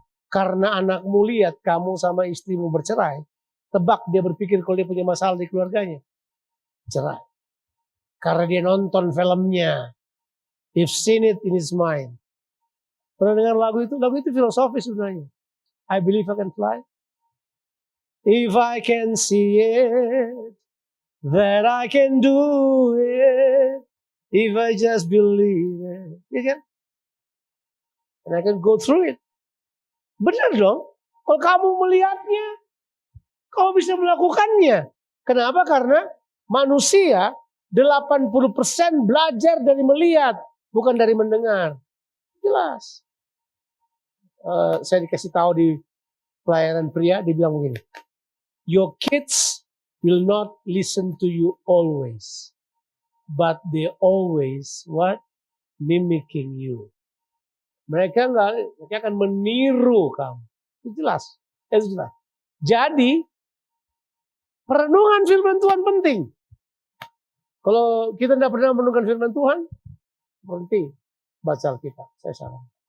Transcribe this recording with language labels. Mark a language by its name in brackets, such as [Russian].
[Indonesian] Karena anakmu lihat kamu sama istrimu bercerai, tebak dia berpikir kalau dia punya masalah di keluarganya. Cerai. Karena dia nonton filmnya. [English] He's seen it in his mind. [Indonesian] Pernah dengar lagu itu? Lagu itu filosofis sebenarnya. [English] I believe I can fly. If I can see it, that I can do it. If I just believe it. [Indonesian] Ya kan? [English] And I can go through it. [Indonesian] Benar dong. Kalau kamu melihatnya, kamu bisa melakukannya. Kenapa? Karena manusia 80% belajar dari melihat, bukan dari mendengar. Jelas. Saya dikasih tahu di pelayanan pria, dibilang begini. [English] Your kids will not listen to you always. But they always, what? Mimicking you. [Indonesian] Mereka akan meniru kamu. Itu jelas. Itu jelas. Jadi, perenungan firman Tuhan penting. Kalau kita tidak pernah merenungkan firman Tuhan, berhenti baca Alkitab. Saya salah.